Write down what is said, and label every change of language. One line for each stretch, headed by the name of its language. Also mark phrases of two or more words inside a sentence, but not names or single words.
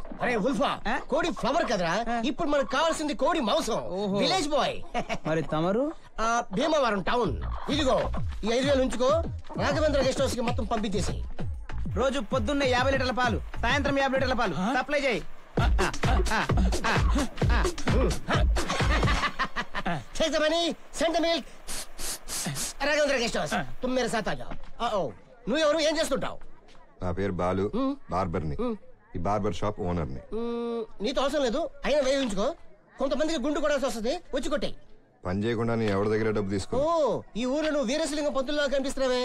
Telugu: అరే ఉల్ఫా, కోడి ఫ్లవర్ కదరా, ఇప్పుడు మనకు కావాల్సింది కోడి మాంసం.
English: village boy.
Telugu: మరి తమరు? భీమవరం టౌన్. ఇదిగో ఈ 5,000 ఉంచుకో, రాఘవేంద్ర గెస్ట్ హౌస్ కి మొత్తం పంపించేసి. రోజు పొద్దున్నే 50 లీటర్ల పాలు, సాయంత్రం 50 లీటర్ల పాలు సప్లై చేయి.
English: Take the money, send the milk.
Telugu: రాఘవేంద్ర గెస్ట్ హౌస్,
Hindi: तुम मेरे साथ आ जाओ.
Telugu: నువ్వెవరు, ఏం చేస్తుంటావు? నా పేరు బాలు, బార్బర్ని. ఈ
English: barber shop ownerni.
Telugu: నీతో అవసరం లేదు, అయినా వేయించుకో. కొంతమందికి గుండు కొడాల్సి వస్తుంది, వచ్చి కొట్టే. పని చేయకుండా నీ ఎవరి దగ్గర డబ్బు తీసుకో. ఓ, ఈ ఊర్లో నువ్వు వీరశలింగం పంతుల్లో కనిపిస్తున్నావే.